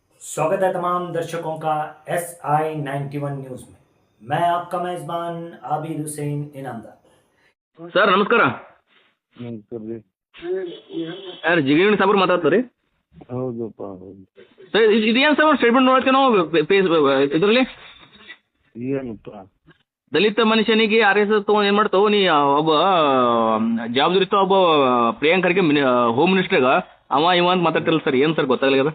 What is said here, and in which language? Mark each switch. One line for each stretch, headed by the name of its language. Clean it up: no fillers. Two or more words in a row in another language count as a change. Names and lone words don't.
Hindi: स्वागत है तमाम दर्शकों का SI91 न्यूज में। मैं आपका मेजबान आबिद हुसैन इनामदार।
Kannada: ಸರ್ ನಮಸ್ಕಾರ. ನಮಸ್ಕಾರ. ಯಾರು ಜಿಗಿಣಿ ಸಾಬ್ರು ಮಾತಾಡ್ತಾರೆ? ಹೌದಪ್ಪ, ಹೌದು. ಸರ್ ಇದೇನು ಸರ್ ಸ್ಟೇಟ್ಮೆಂಟ್ ನೋಡ್ತೀವಿ ನಾವು ಇದರಲ್ಲಿ ಏನಪ್ಪ? ದಲಿತ ಮನುಷ್ಯನಿಗೆ ಆರ್ ಎಸ್ ಎಸ್ ತೊಗೊಂಡು ಏನು ಮಾಡ್ತಾವ ನೀ ಒಬ್ಬ ಜವಾಬ್ದಾರಿ ಒಬ್ಬ ಪ್ರಿಯಾಂಕ್ ಖರ್ಗೆ
English: home minister
Kannada: ಅವ ಇವ ಅಂತ ಮಾತಾಡ್ತಿರಲ್ಲ ಸರ್, ಏನು ಸರ್ ಗೊತ್ತಾಗಲಿಲ್ಲ?